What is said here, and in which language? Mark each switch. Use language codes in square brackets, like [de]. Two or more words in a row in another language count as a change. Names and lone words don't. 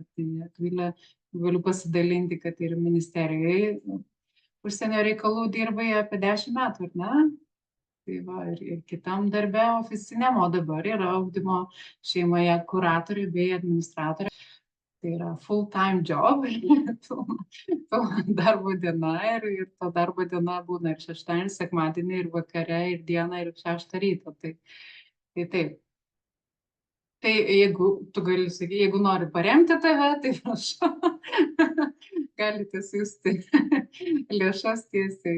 [lt] Tai Akvilė, galiu pasidalinti, kad ir ministerijoje užsienio reikalų dirbai apie 10 metų, ar ne? Tai va, ir kitam darbe oficiniam, o dabar yra ugdymo šeimoje kuratorė bei administratorė. Tai yra [en] full-time job, [lt] pilna darbo diena ir to darbo diena būna ir šeštadienį, sekmadienį, ir vakare, ir dieną, ir 6 ryto. Tai taip. Tai jeigu tu gali sakyti, jeigu nori paremti tave, tai prašau, galite siųsti lėšas tiesiai.